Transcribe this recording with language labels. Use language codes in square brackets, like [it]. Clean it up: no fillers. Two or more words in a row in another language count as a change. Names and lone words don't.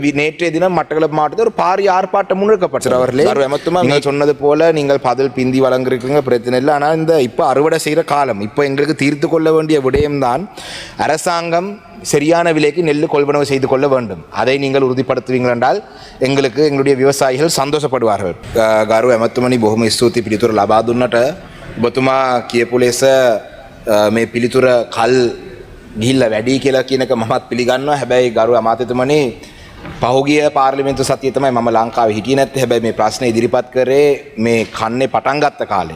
[ta] நேற்றைய தினம் மட்டக்களப்பு மாவட்டத்தில் ஒரு பாரிய ஆர்ப்பாட்டம் முன்னெடுக்கப்பட்டது. அவர்களே நீங்கள் சொன்னது போல நீங்கள் பதில் பிந்தி வழங்கிருக்கீங்க, பிரச்சனை இல்லை. ஆனால் இந்த இப்போ அறுவடை செய்கிற காலம், இப்போ எங்களுக்கு தீர்த்து கொள்ள வேண்டிய விடயம்தான் அரசாங்கம் சரியான விலைக்கு நெல் கொள்வனவு செய்து கொள்ள வேண்டும். அதை நீங்கள் உறுதிப்படுத்துவீங்கள் என்றால் எங்களுக்கு எங்களுடைய விவசாயிகள் சந்தோஷப்படுவார்கள். [si] ගරු ඇමතුමනි බොහොම ස්තුතියි පිළිතුර ලබා දුන්නට. ඔබතුමා කියපු ලෙස මේ පිළිතුර කල් ගිහිල්ලා වැඩි කියලා කියන එක මමත් පිළිගන්නවා. හැබැයි ගරු අමාත්‍යතුමනි පහුගිය පාර්ලිමේන්තු සතියේ තමයි මම ලංකාවේ හිටියේ නැත්තේ. හැබැයි මේ ප්‍රශ්නේ ඉදිරිපත් කරේ මේ කන්නේ පටන් ගත්ත කාලේ.